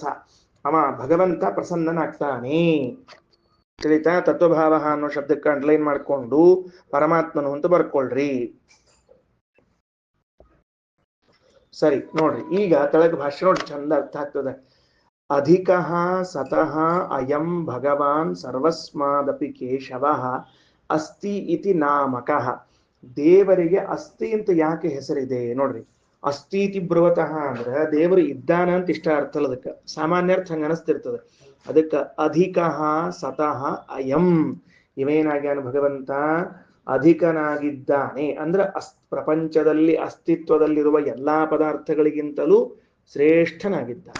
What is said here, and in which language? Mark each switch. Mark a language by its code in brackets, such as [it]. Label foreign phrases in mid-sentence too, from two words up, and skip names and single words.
[kn] ಅವ ಭಗವಂತ ಪ್ರಸನ್ನನಾಗ್ತಾನೆ. ತಿಳಿತಾ? ತತ್ವಭಾವ ಅನ್ನೋ ಶಬ್ದಕ್ಕೆ ಅಂಡರ್ಲೈನ್ ಮಾಡ್ಕೊಂಡು ಪರಮಾತ್ಮನು ಅಂತ ಬರ್ಕೊಳ್ರಿ. ಸರಿ, ನೋಡ್ರಿ ಈಗ ತೆಳಗ ಭಾಷೆ ನೋಡಿ, ಚಂದ ಅರ್ಥ ಆಗ್ತದೆ. [sa] ಅಧಿಕಃ ಸತಃ ಅಯಂ ಭಗವಾನ್ ಸರ್ವಸ್ಮಾದಪಿ ಕೇಶವಃ ಅಸ್ತಿ ಇತಿ ನಾಮಕಃ. [kn] ದೇವರಿಗೆ ಅಸ್ತಿ ಅಂತ ಯಾಕೆ ಹೆಸರಿದೆ ನೋಡ್ರಿ. [sa] ಅಸ್ತೀತಿ ಬ್ರುವತಃ [kn] ಅಂದ್ರೆ ದೇವರು ಇದ್ದಾನ ಅಂತ ಇಷ್ಟ ಅರ್ಥ ಅಲ್ಲ, ಅದಕ್ಕೆ ಸಾಮಾನ್ಯ ಅರ್ಥ ಹಂಗ ಅನಿಸ್ತಿರ್ತದೆ. ಅದಕ್ಕೆ [sa] ಅಧಿಕಃ ಸತಃ ಅಯಂ, [kn] ಇವೇನಾಗ್ಯಾನ ಭಗವಂತ ಅಧಿಕನಾಗಿದ್ದಾನೆ ಅಂದ್ರೆ ಪ್ರಪಂಚದಲ್ಲಿ ಅಸ್ತಿತ್ವದಲ್ಲಿರುವ ಎಲ್ಲಾ ಪದಾರ್ಥಗಳಿಗಿಂತಲೂ ಶ್ರೇಷ್ಠನಾಗಿದ್ದಾನೆ.